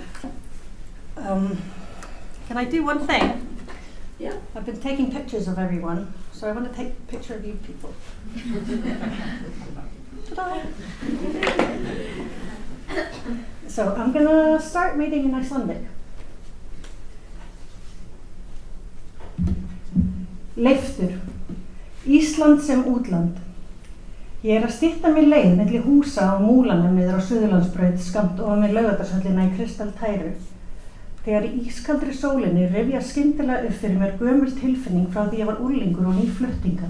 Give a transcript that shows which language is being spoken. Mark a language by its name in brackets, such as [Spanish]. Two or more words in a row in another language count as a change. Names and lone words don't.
[English] Can I do one thing? Yeah. I've been taking pictures of everyone, so I want to take a picture of you people. Ta-da! So I'm going to start reading in Icelandic. [Icelandic] Leiftur, Ísland sem útland. Ég að stytta mér leið milli húsa á Múlanum niður á Suðurlandsbraut skammt ofan við Laugardalshöllina í Kristaltæru. Þegar í ískaldri sólinni rifjast skyndilega upp fyrir mér gömul tilfinning frá því ég var unglingur og nýflutt hingað.